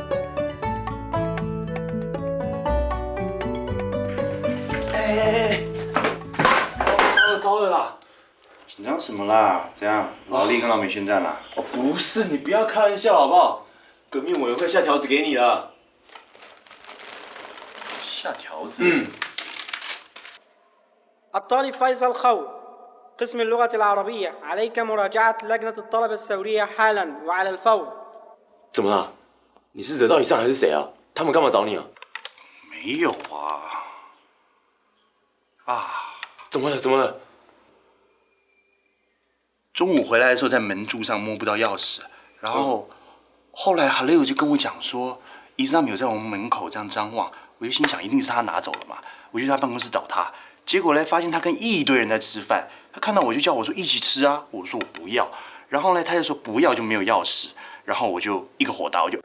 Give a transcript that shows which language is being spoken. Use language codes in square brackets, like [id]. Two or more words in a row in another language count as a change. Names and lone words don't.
[zh] 糟了啦！紧张什么啦？怎样？老李跟老美宣战啦？哦，不是，你不要开玩笑好不好？革命委员会下条子给你了。下条子？ [ar] الطالب فيصل خو قسم اللغة العربية عليك مراجعة لجنة الطلبة الثورية حالا وعلى الفور [zh] 怎么了？你是惹到以上还是谁啊？他们干嘛找你啊？没有啊。怎么了？怎么了？中午回来的时候，在门柱上摸不到钥匙，然后后来哈雷友就跟我讲说，伊斯拉姆有在我们门口这样张望，我就心想一定是他拿走了嘛，我就去他办公室找他，结果呢发现他跟一堆人在吃饭，他看到我就叫我说一起吃啊，我说我不要，然后呢他就说不要就没有钥匙，然后我就一个火大，我就